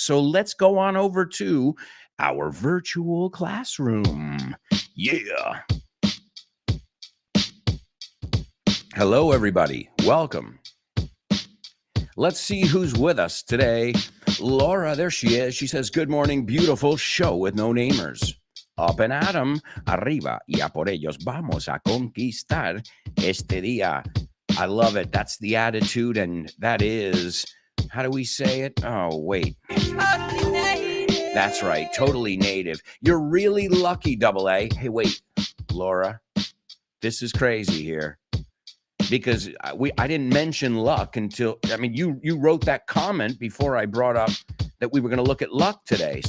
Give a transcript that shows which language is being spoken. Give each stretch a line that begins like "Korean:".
English: So let's go on over to our virtual classroom. Yeah. Hello, everybody. Welcome. Let's see who's with us today. Laura, there she is. She says, good morning, beautiful show with no namers. Up and at 'em,
Spanish: arriba, y a por ellos vamos a conquistar este día.
English: I love it. That's the attitude, and that is, how do we say it? Oh, wait. That's right. Totally native. You're really lucky, Double A. Hey, wait, Laura, this is crazy here. Because I didn't mention luck until, I mean, you wrote that comment before I brought up that we were going to look at luck today.